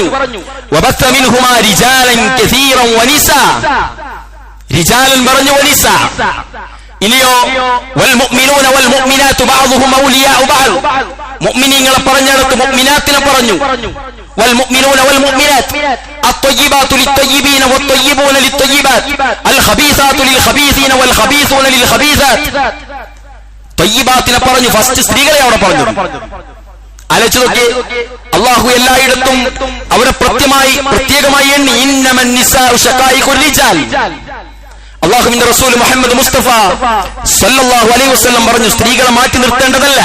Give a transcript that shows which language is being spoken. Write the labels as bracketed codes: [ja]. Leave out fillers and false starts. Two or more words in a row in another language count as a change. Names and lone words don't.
[ar] وبث منهما رجالا كثيرا ونساء, റിജാലൻ പറഞ്ഞു, വനിസാ. ഇനിയോ والمؤمنون والمؤمنات بعضهم أولياء بعض, [ml] മുഅ്മിനീങ്ങളെ പറഞ്ഞിടത്ത് മുഅ്മിനാത്തിനെ പറഞ്ഞു. [ar] والمؤمنون والمؤمنات الطيبات للطيبين والطيبون للطيبات الخبيثات للخبيثين والخبيثون للخبيثات. [ml] طيباتനെ പറഞ്ഞു, ഫസ്റ്റ് സ്ത്രീകളെ അവിടെ പറഞ്ഞു. ആലോചിച്ച് നോക്കി, അല്ലാഹു എല്ലായിടത്തും അവരെ പ്രത്യേകമായി എണ്ണി. [ar] إنما النساء شقائق الرجال. [ml] അല്ലാഹുവിന്റെ റസൂൽ മുഹമ്മദ് മുസ്തഫ [ar] صلى الله عليه وسلم [ml] പറഞ്ഞു, സ്ത്രീകളെ മാറ്റി നിർത്തേണ്ടതല്ല.